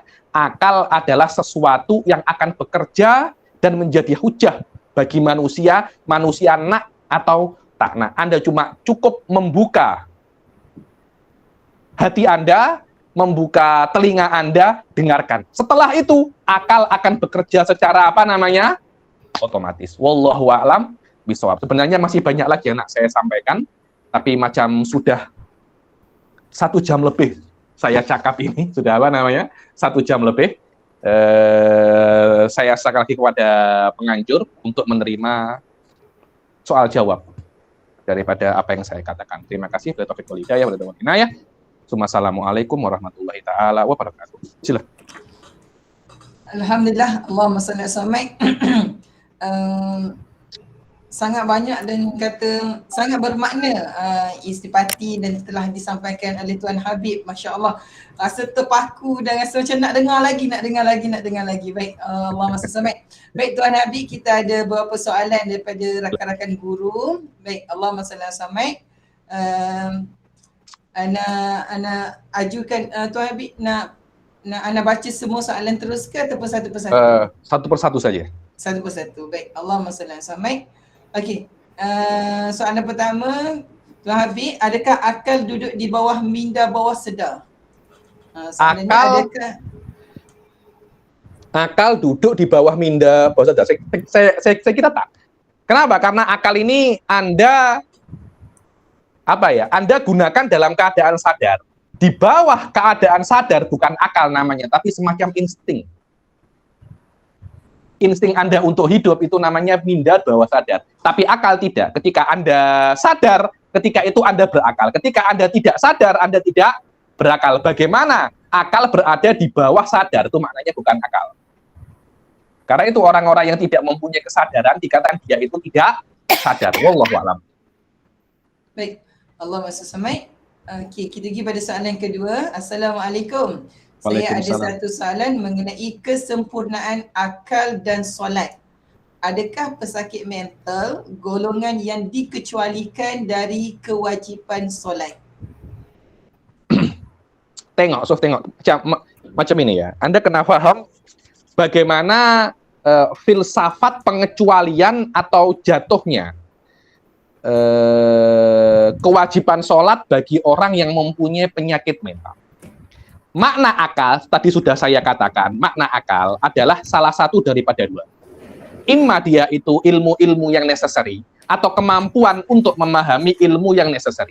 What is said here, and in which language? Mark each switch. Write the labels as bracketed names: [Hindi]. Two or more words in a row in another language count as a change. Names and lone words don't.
[Indonesian] Akal adalah sesuatu yang akan bekerja dan menjadi hujjah bagi manusia [Malay] nak atau tak nak. [Indonesian] Anda cuma cukup membuka hati Anda, membuka telinga Anda, dengarkan. Setelah itu, akal akan bekerja secara otomatis. [Arabic] والله أعلم بالصواب. [Malay] Sebenarnya masih banyak lagi yang nak saya sampaikan, tapi macam sudah 1 jam lebih saya cakap ini, sudah 1 jam lebih. Saya sekali lagi kepada penganjur untuk menerima soal jawab daripada apa yang saya katakan. Terima kasih. [Arabic] توفيق والهداية. والسلام عليكم ورحمة الله تعالى وبركاته. [Malay] Silakan. [Arabic] الحمد لله، اللهم صل على محمد. [Malay] sangat banyak dan kata sangat bermakna istipati dan telah disampaikan oleh Tuan Habib. [Arabic] ما شاء الله, [Malay] rasa terpaku dan rasa macam nak dengar lagi. Baik, Allah masa samai. Baik Tuan Habib, kita ada beberapa soalan daripada rakan-rakan guru. Baik, Allah masa samai. Ana ajukan Tuan Habib nak Ana baca semua soalan terus ke ataupun satu persatu? [Indonesian] Satu persatu saja. [Malay] Satu persatu. Baik, [Arabic] اللهم صل على محمد. [Malay] Okey. Soalan pertama, Tuan Habib, adakah akal duduk di bawah minda bawah sedar? [Indonesian] Soalan akal duduk di bawah minda bawah sadar. Saya kira tak. Kenapa? Karena akal ini Anda gunakan dalam keadaan sadar. Di bawah keadaan sadar bukan akal namanya, tapi semacam insting. Insting Anda untuk hidup itu namanya minda bawah sadar. Tapi akal tidak. Ketika Anda sadar, ketika itu Anda berakal. Ketika Anda tidak sadar, Anda tidak berakal. Bagaimana akal berada di bawah sadar? Itu maknanya bukan akal. Karena itu orang-orang yang tidak mempunyai kesadaran dikatakan dia itu tidak sadar. [Arabic] والله أعلم. [Malay] Baik, Allah masuk samai. Okey, kita pergi pada soalan kedua. Assalamualaikum. Saya ada satu soalan mengenai kesempurnaan akal dan solat. Adakah pesakit mental golongan yang dikecualikan dari kewajipan solat? Tengok macam ini ya. [Indonesian] Anda kena faham bagaimana filsafat pengecualian atau jatuhnya kewajiban sholat bagi orang yang mempunyai penyakit mental. Makna akal, tadi sudah saya katakan, makna akal adalah salah satu daripada dua. Imma dia itu ilmu-ilmu yang necessary, atau kemampuan untuk memahami ilmu yang necessary.